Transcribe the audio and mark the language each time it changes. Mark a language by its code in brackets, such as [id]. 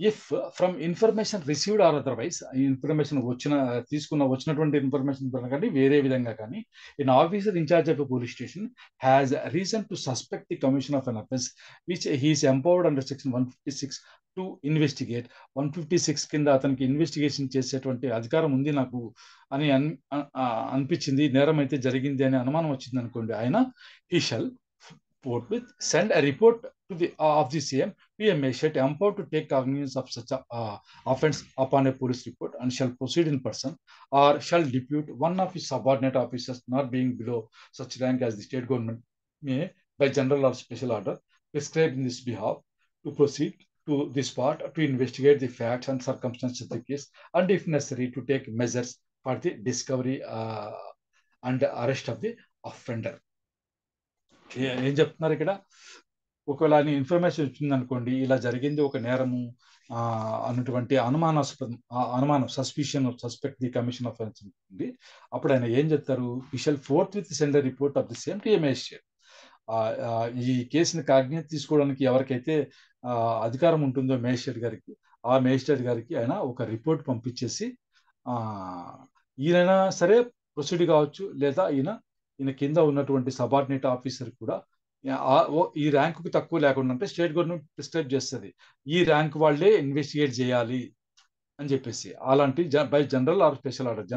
[en] if from information received or otherwise, [te] information వచ్చినటువంటి information కానీ వేరే విధంగా కానీ, [en] In officer in charge of police station has reason to suspect the commission of an offence which he's empowered under section 156 to investigate. [te] 156 కింద అతనికి investigation చేసేటువంటి అధికారం ఉంది నాకు అని అనిపించింది, నేరం అయితే జరిగింది అని అనుమానం వచ్చింది అనుకోండి, ఆయన [en] He shall forthwith send a report to the of the same to a magistrate empowered to take cognizance of such offence upon a police report and shall proceed in person or shall depute one of his subordinate officers not being below such rank as the state government may by general or special order prescribe in this behalf to proceed to the spot to investigate the facts and circumstances of the case and if necessary to take measures for the discovery and arrest of the offender. [te] ఏం చెప్తున్నారు ఇక్కడ? ఒకవేళ information వచ్చింది అనుకోండి, ఇలా జరిగింది ఒక నేరము అన్నటువంటి అనుమానం సస్పెక్ట్ ది కమిషన్ ఆఫ్ ఉంటుంది, అప్పుడు ఆయన ఏం చెప్తారు? [en] He shall forthwith send report of the same to a magistrate. [te] ఈ కేసుని కాగ్నిజెన్స్ తీసుకోవడానికి ఎవరికైతే అధికారం ఉంటుందో మేజిస్ట్రేట్ గారికి, ఆ మేజిస్ట్రేట్ గారికి ఆయన ఒక రిపోర్ట్ పంపించేసి ఈయనైనా సరే ప్రొసీడ్ కావచ్చు, లేదా ఈయన కింద ఉన్నటువంటి సబార్డినేట్ ఆఫీసర్ కూడా ఈ ర్యాంకుకి తక్కువ లేకుండా, అంటే స్టేట్ గవర్నమెంట్ ప్రిస్క్రైబ్ చేస్తుంది ఈ ర్యాంక్ వాళ్ళే ఇన్వెస్టిగేట్ చేయాలి అని చెప్పేసి, అలాంటి [en] By general or special order.